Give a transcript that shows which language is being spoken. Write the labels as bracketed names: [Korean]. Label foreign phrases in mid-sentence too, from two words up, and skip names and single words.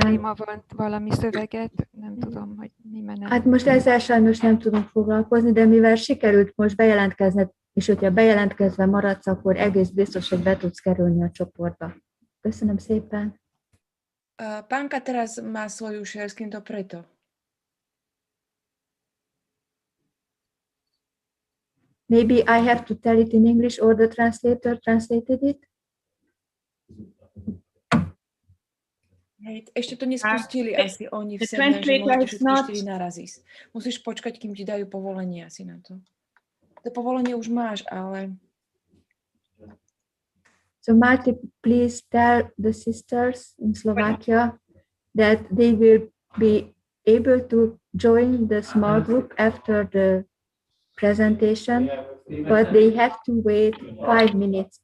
[Hungarian] probléma van valami szöveget, nem tudom, hogy mi menet. Hát most ezzel sajnos nem tudunk foglalkozni, de mivel sikerült most bejelentkezned, és hogyha bejelentkezve maradsz, akkor egész biztos, hogy be tudsz kerülni a csoportba. Köszönöm szépen. [Slovak] Pánka teraz má svoju [English] share screen, [Slovak] to preto. [English] Maybe I have to tell it in English or the translator translated it? [Slovak] Hej, ešte to nespustili asi oni v [English] the [Slovak] Sedne, že [English] translator [Slovak] môžete [English] is [Slovak] všetky [English] not- [Slovak] 4 naraz ísť. Musíš počkať, kým ti dajú povolenie asi na to. To povolenie už máš, ale... [English] So Marty, please tell the sisters in Slovakia that they will be able to join the small group after the presentation, but they have to wait 5 minutes.